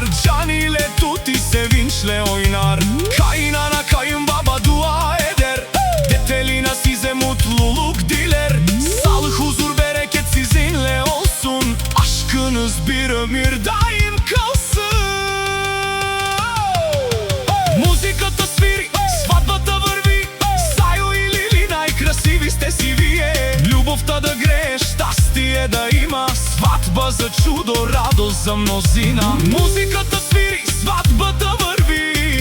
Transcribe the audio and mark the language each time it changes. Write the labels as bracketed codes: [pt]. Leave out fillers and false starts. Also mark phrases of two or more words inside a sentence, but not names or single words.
[tr] Can ile Tuti sevinçle oynar. Kaynana kayınbaba dua eder. Detelina size mutluluk diler. Sağlık, huzur, bereket sizinle olsun. Aşkınız bir ömür daim kalsın. [bg] Музиката свири, сватбата върви. Зајо и Лили най-красиви сте си вие. Любовта да грее, щастие да има. Сватба за чудо, радост за мнозина. Музиката свири, сватбата върви.